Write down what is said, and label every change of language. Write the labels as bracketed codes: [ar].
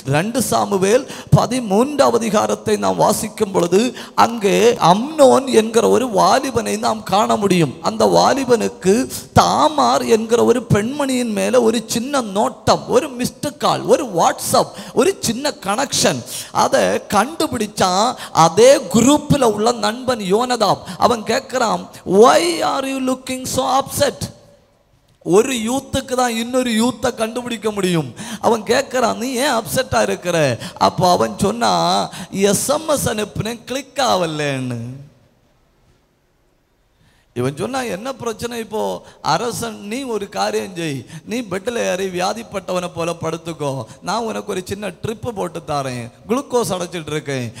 [ta] 2 Samuel 13வது அதிகாரத்தை நாம் வாசிக்கும் பொழுது அங்கே அம்னோன் என்கிற ஒரு வாலிபனை நாம் காண முடியும். அந்த வாலிபனுக்கு தாமார் என்கிற ஒரு பெண்மணியின் மேல ஒரு சின்ன நோட்டம், ஒரு மிஸ்டு கால், ஒரு வாட்ஸ்அப், ஒரு சின்ன கனெக்ஷன். அதை கண்டுபிடிச்சான் அதே குரூப்பில் உள்ள நண்பன் யோனதாப். அவன் கேட்கிறான், [en] why are you looking so upset? [ta] ஒரு யூத்துக்கு தான் இன்னொரு யூத்தை கண்டுபிடிக்க முடியும். அவன் கேட்குறான், நீ ஏன் அப்செட்டா இருக்கிற? அப்போ அவன் சொன்னா, எஸ்எம்எஸ் அனுப்புனேன், கிளிக் ஆகலன்னு. இவன் சொன்னா, என்ன பிரச்சனை? இப்போ அரசன், நீ ஒரு காரியம் செய், நீ பெட்டில் ஏறி வியாதிப்பட்டவனை போல படுத்துக்கோ, நான் உனக்கு ஒரு சின்ன ட்ரிப்பு போட்டு தாரேன், குளுக்கோஸ் அடைச்சிட்டு இருக்கேன்.